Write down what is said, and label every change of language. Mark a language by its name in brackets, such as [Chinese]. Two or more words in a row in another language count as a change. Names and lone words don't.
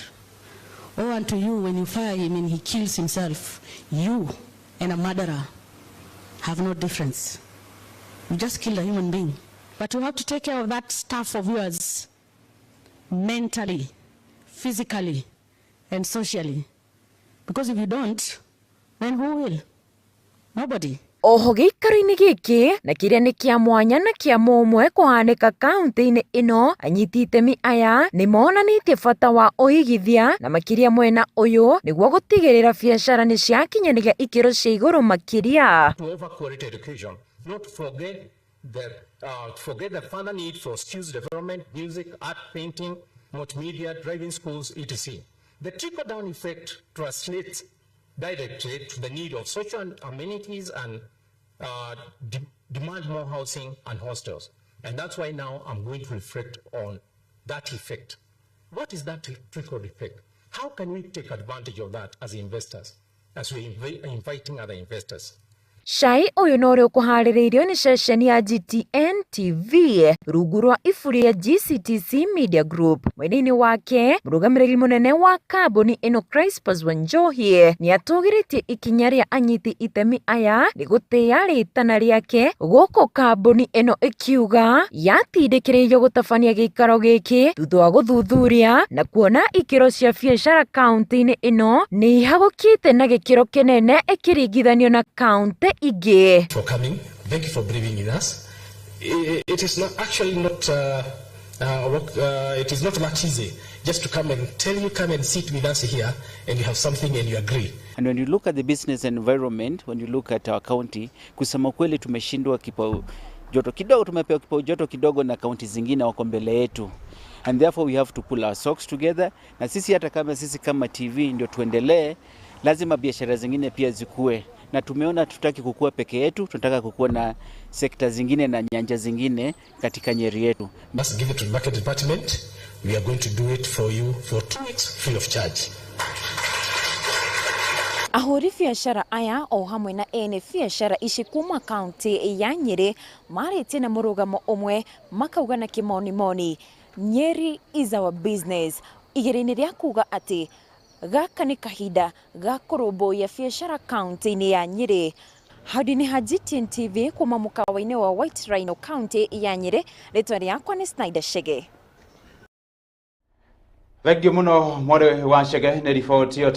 [English] Oh, and to you, when you fire him and he kills himself, you and a murderer have no difference. You just killed a human being. But you have to take care of that staff of yours mentally, physically, and socially. Because if you don't, then who will? Nobody. [Kikuyu] Oho gĩikaro-inĩ gĩkĩ na kĩrĩa nĩ kĩa mwanya na kĩa mũmwe kũhanĩka kaunti-inĩ ĩno, anyiti itemi aya nĩ monanĩtie bata wa ũigithia na makĩria mwena ũyũ nĩguo gũtigĩrĩra biacara nĩ ciakinyanĩria ikĩro cia igũrũ makĩria. [English] To offer quality education, not to forget the further need for skills development, music, art, painting, multimedia, driving schools, etc. The trickle-down effect translates directly to the need of social amenities and demand more housing and hostels. And that's why now I'm going to reflect on that effect. What is that trickle effect? How can we take advantage of that as investors, as we're inviting other investors? [Kikuyu] Cai ũyũ no ũrĩa ũkũharĩrĩirio nĩ ceceni ya GTN TV rungu rwa iburi ya GCTC Media Group. Mwena-inĩ wake, mũrũgamĩrĩri mũnene wa kambuni ĩno Crispus Wanjohi nĩ atũgĩrĩtie ikinya rĩa anyiti itemi aya nĩ gũtĩa rĩtana rĩake gũkũ kambuni ĩno ĩkiuga yatindĩkĩrĩirio gũtabania gĩikaro gĩkĩ thutha wa gũthuthuria na kuona ikĩro cia biacara kaunti-inĩ ĩno nĩ ihagũkĩte na gĩkĩro kĩnene ĩkĩringithanio na kaunti igĩ. [English] For coming, thank you for believing in us. It is not actually not it is not that easy just to come and tell you, come and sit with us here and you have something and you agree. And when you look at the business environment, when you look at our county, [Swahili] kusema kweli tumeshindwa kipao joto kidogo, tumepewa kipao joto kidogo na kaunti zingine wako mbele yetu. [English] And therefore we have to pull our socks together. [Swahili] Na sisi hata kama sisi kama TV ndio tuendelee, lazima biashara zingine pia zikue. Na tumeona tutaki kukua peke yetu, tunataka kukua na sekta zingine na nyanja zingine katika Nyeri yetu. [English] Must give it to the market department. We are going to do it for you for 2 weeks free of charge. [Kikuyu] Ahũri biacara aya o hamwe na ene biacara ici kuma kaunti ya Nyeri marĩtie na mũrũgamo ũmwe makauga na kĩmoni-moni [English] Nyeri is our business, [Kikuyu] igĩrĩ-inĩ rĩa kuga atĩ gaka nĩ kahinda ga kũrũmbũiya biacara kaunti-inĩ ya Nyeri. Haudi-inĩ ha GTN TV kuma mũkawa-inĩ wa White Rhino kaunti ya Nyeri, rĩtwa rĩakwa nĩ Snyder Chege. Thengiũ mũno Mware wa Chege nĩ riboti ĩyo.